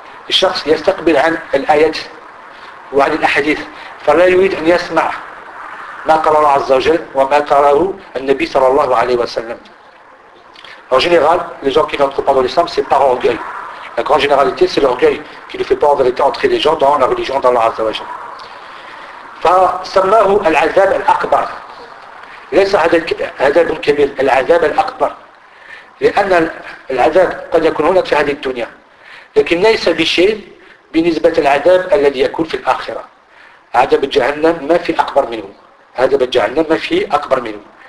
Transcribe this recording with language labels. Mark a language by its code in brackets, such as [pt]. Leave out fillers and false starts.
[ar] الشخص يستقبل عن الآيات وعن الأحاديث فلا يريد أن يسمع ما قال الله عز وجل وما قاله النبي صلى الله عليه وسلم. [fr] En général, les gens qui n'entrent pas dans l'islam, c'est par orgueil. La grande généralité, c'est l'orgueil qui ne fait pas en vérité entrer les gens dans la religion d'Allah عز وجل. [ar] فسماه العذاب الأكبر. ليس عذاب كبير, العذاب الأكبر. لأن العذاب قد يكون هناك في هذه الدنيا. لكن ليس بشيء بنسبة العذاب الذي يكون في الآخرة. عذاب جهنم ما في أكبر منه. عذاب جهنم ما في أكبر منه.